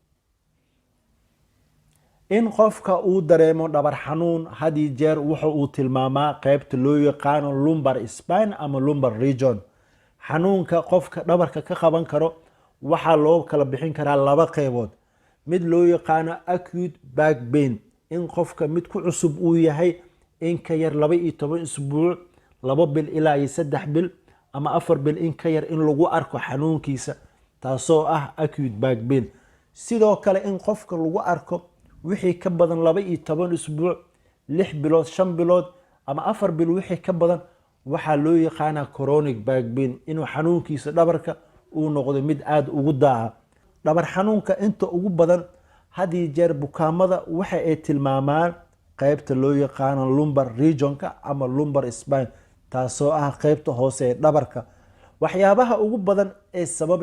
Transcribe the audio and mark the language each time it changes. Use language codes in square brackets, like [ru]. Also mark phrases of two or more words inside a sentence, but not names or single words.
[so] in qofka uu dareemo dhabar xanuun hadii jeer wuxuu uu tilmaamaa qaybta loo yaqaano [en] lumbar spine [so] ama [en] lumbar region [so] xanuunka qofka dhabarka ka qaban karo waxaa loo kala bixin karaa laba qaybood mid loo yaqaano [en] acute back pain [so] in qofka mid ku cusub uu yahay in ka yar 12 isbuuc 2 bil ilaa 3 bil ama 4 bil in ka yar in lagu arko xanuunkiisa taasoo ah [en] acute back pain [so] sidoo kale in qofka lagu arko wixii ka badan 12 isbuuc 6 bilood 5 bilood ama 4 bil wixii ka badan waxaa loo yaqaanaa [en] chronic back pain [so] inuu xanuunkiisa dhabarka uu noqdo mid aad ugu daaha dhabar xanuunka inta ugu badan hadii jeer bukaamada waxa ay tilmaamaan qaybta loo yaqaano [en] lumbar regionka [so] ama [en] lumbar spine [so] taasoo ah qaybta hoose ee dhabarka waxyaabaha ugu badan ee sababi